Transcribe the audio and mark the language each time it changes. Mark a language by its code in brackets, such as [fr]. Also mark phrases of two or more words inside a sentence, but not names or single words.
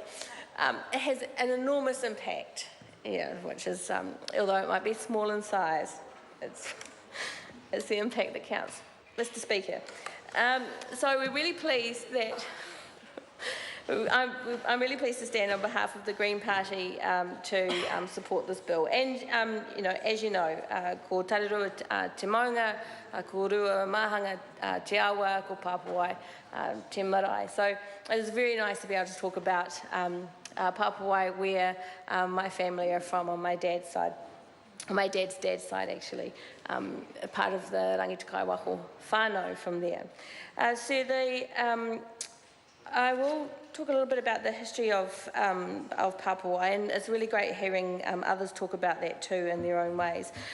[en] It has an enormous impact, yeah, which is, although it might be small in size, it's the impact that counts. Mr. Speaker. So we're really pleased that I'm really pleased to stand on behalf of the Green Party to support this bill. And as you know, [mi] ko tarerua te maunga, ko rua mahanga te awa, ko Papawai te marae. [en] So it is very nice to be able to talk about Papawai, where my family are from on my dad's side. My dad's side, actually, part of the Rangitukai Waho whānau from there. I will talk a little bit about the history of Papawai, and it's really great hearing others talk about that too in their own ways.